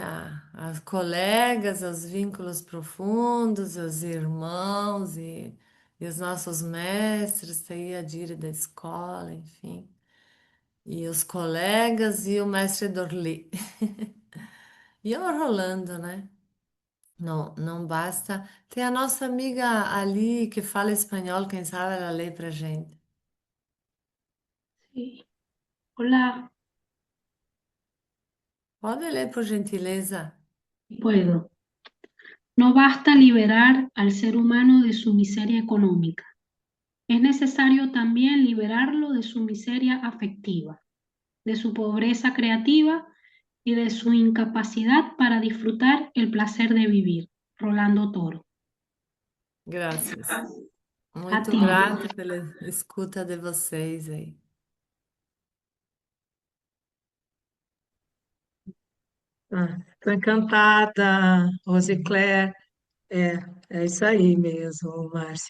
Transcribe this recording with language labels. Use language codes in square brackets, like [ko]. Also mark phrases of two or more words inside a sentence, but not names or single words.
[pt] A colegas, aos vínculos profundos, aos irmãos e os nossos mestres, aí a Dire da escola, enfim. E os colegas e o mestre Dorli. E o Rolando, né? Não, não basta. Tem a nossa amiga ali que fala espanhol, quem sabe ela lê pra gente. [es] Sí. Hola, [pt] Pode ler, por gentileza. [es] puedo. No basta liberar al ser humano de su miseria económica. Es necesario también liberarlo de su miseria afectiva, de su pobreza creativa y de su incapacidad para disfrutar el placer de vivir. Rolando Toro. [pt] Graças. [es] A [pt] Muito [es] ti. [pt] grata pela escuta de vocês aí. Estou encantada, Rosicléia. É isso aí mesmo, Márcia.